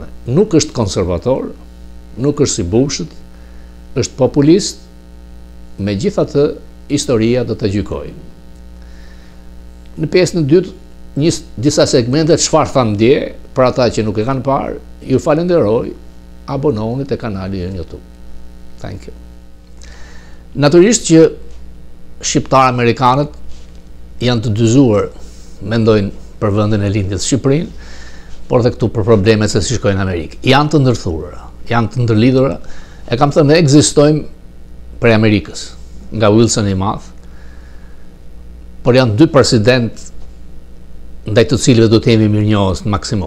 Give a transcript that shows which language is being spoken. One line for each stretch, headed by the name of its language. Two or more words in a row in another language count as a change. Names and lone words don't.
Albanian: Nuk është konservator, nuk është si Bushët, është populist, megjithatë historia do të gjykojë. Në pjesën e dytë, disa segmente çfarë thamë dje, për ata që nuk e kanë parë, ju falenderoj, abonohuni te kanali në YouTube.
English: Thank you.
Albanian: Natyrisht që shqiptar amerikanët janë të dyzuar, mendojnë për vendin e lindjes Shqipërinë, por dhe këtu për problemet se si shkojnë në Amerikë. Janë të ndërthurura, janë të ndërlidhura, e kam thënë ne ekzistojmë prej Amerikës, nga Wilson i Madh, por janë dy president ndaj të cilëve do të jemi mirënjohës në maksimum.